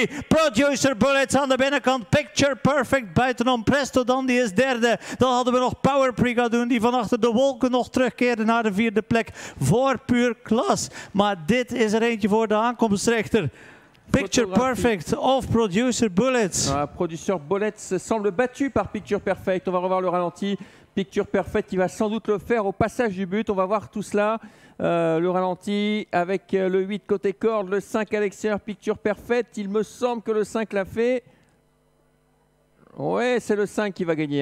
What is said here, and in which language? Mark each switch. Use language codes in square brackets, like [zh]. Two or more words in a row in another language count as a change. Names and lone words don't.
[nl] Producer Bullets aan de binnenkant. Picture Perfect buitenom. Presto dan die is 3e. Dan hadden we nog Power Brigadoon die van achter de wolken nog terugkeerde naar de 4e plek voor Pure Klas. Maar dit is er eentje voor de aankomstrechter. Picture Perfect of Producer Bullets. [fr] Producteur Bullets semble battu par Picture Perfect. On va revoir le ralenti. Picture Perfect qui va sans doute le faire au passage du but. On va voir tout cela. Le ralenti avec le 8 côté corde, le 5 à l'extérieur, Picture Perfect. Il me semble que le 5 l'a fait. Ouais, c'est le 5 qui va gagner.